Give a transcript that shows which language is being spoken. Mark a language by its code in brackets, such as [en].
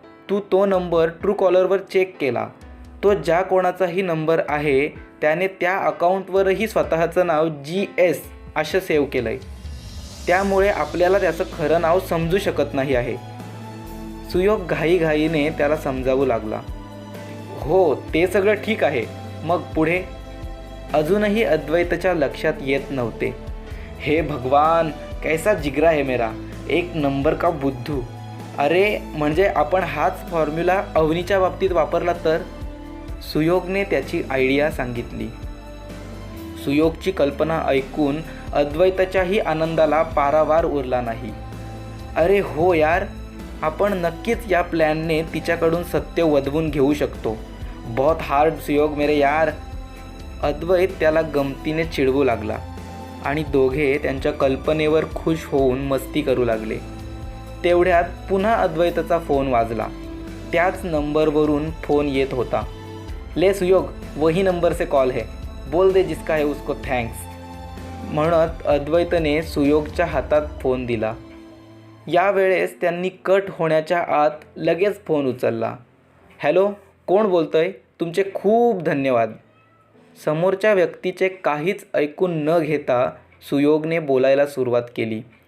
[mr] तू तो number true कॉलरवर check केला. तो ज्या कोणाचाही नंबर आहे त्याने त्या अकाउंटवरही स्वतःचं नाव GS असं सेव्ह केलं आहे. त्यामुळे आपल्याला त्याचं खरं नाव समजू शकत नाही आहे. सुयोग घाईघाईने त्याला समजावू लागला. हो, ते सगळं ठीक आहे, मग पुढे? अजूनही अद्वैतच्या लक्षात येत नव्हते. [hi] हे भगवान, कैसा जिगरा है मेरा, एक नंबर का बुद्धू. [mr] अरे म्हणजे आपण हाच फॉर्म्युला अवनीच्या बाबतीत वापरला तर? सुयोगने त्याची आयडिया सांगितली. सुयोगची कल्पना ऐकून अद्वैताच्याही आनंदाला पारावार उरला नाही. अरे हो यार, आपण नक्कीच या प्लॅनने तिच्याकडून सत्य वधवून घेऊ शकतो. [hi] बहुत हार्ड सुयोग मेरे यार. [mr] अद्वैत त्याला गमतीने चिडवू लागला आणि दोघे त्यांच्या कल्पनेवर खुश होऊन मस्ती करू लागले. तेवढ्यात पुन्हा अद्वैताचा फोन वाजला. त्याच नंबरवरून फोन येत होता. [hi] ले सुयोग, वही नंबर से कॉल है, बोल दे जिसका है उसको थँक्स. [mr] म्हणत अद्वैतने सुयोगच्या हातात फोन दिला. यावेळेस त्यांनी कट होण्याच्या आत लगेच फोन उचलला. हॅलो, कोण बोलतंय? तुमचे खूप धन्यवाद. समोरच्या व्यक्तीचे काहीच ऐकून न घेता सुयोगने बोलायला सुरुवात केली.